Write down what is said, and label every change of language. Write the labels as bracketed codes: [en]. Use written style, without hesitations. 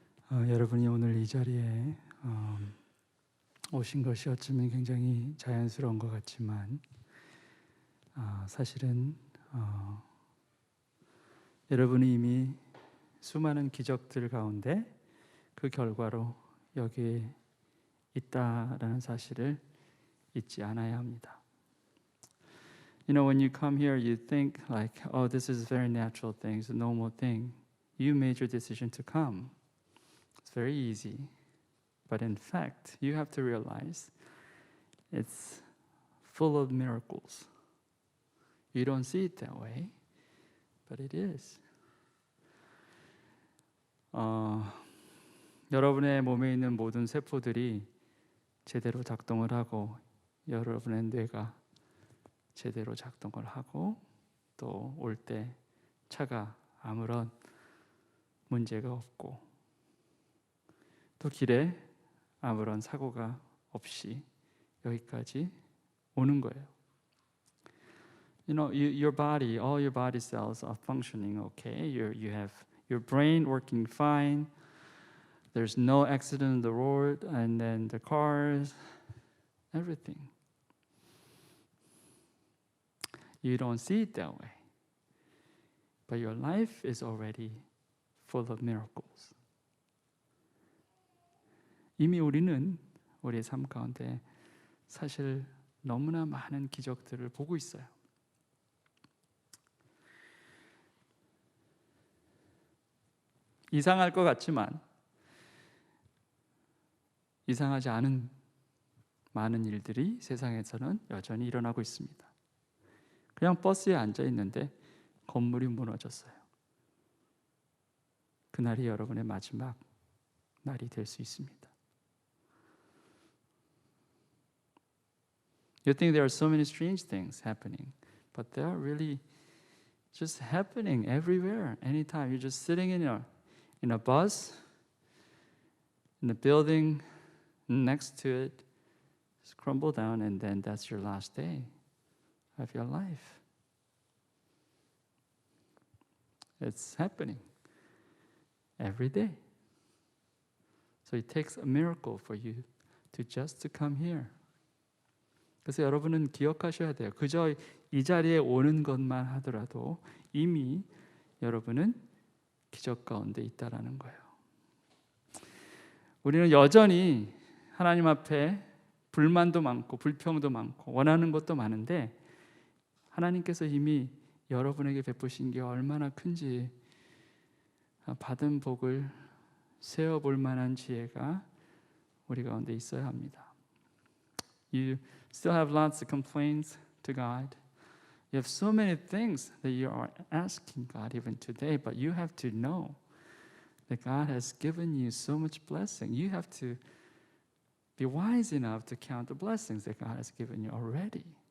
[ko] 여러분이 오늘 이 자리에 오신 것이 어쩌면 굉장히 자연스러운 것 같지만 사실은 여러분이 이미 수많은 기적들 가운데 그 결과로 여기에 있다라는 사실을 잊지 않아야 합니다. [en] You know, when you come here, you think like, oh, this is a very natural thing, it's a normal thing. You made your decision to come. It's very easy. But in fact, you have to realize it's full of miracles. You don't see it that way, but it is. [ko] 여러분의 몸에 있는 모든 세포들이 제대로 작동을 하고 여러분의 뇌가 제대로 작동을 하고 또 올 때 차가 아무런 문제가 없고 또 길에 아무런 사고가 없이 여기까지 오는 거예요. [en] You know, your body, all your body cells are functioning okay. You have your brain working fine. There's no accident on the road, and then the cars, everything. You don't see it that way. But your life is already full of miracles. [ko] 이미 우리는 우리의 삶 가운데 사실 너무나 많은 기적들을 보고 있어요. 이상할 것 같지만 이상하지 않은 많은 일들이 세상에서는 여전히 일어나고 있습니다. 그냥 버스에 앉아 있는데 건물이 무너졌어요. 그날이 여러분의 마지막 날이 될 수 있습니다. [en] You think there are so many strange things happening, but they are really just happening everywhere, anytime. You're just sitting in a bus, in a building next to it, just crumble down, and then that's your last day of your life. It's happening every day. So it takes a miracle for you to just to come here. [ko] 그래서 여러분은 기억하셔야 돼요. 그저 이 자리에 오는 것만 하더라도 이미 여러분은 기적 가운데 있다라는 거예요. 우리는 여전히 하나님 앞에 불만도 많고 불평도 많고 원하는 것도 많은데 하나님께서 이미 여러분에게 베푸신 게 얼마나 큰지 받은 복을 세어볼 만한 지혜가 우리 가운데 있어야 합니다. [en] You still have lots of complaints to God. You have so many things that you are asking God even today, but you have to know that God has given you so much blessing. You have to be wise enough to count the blessings that God has given you already.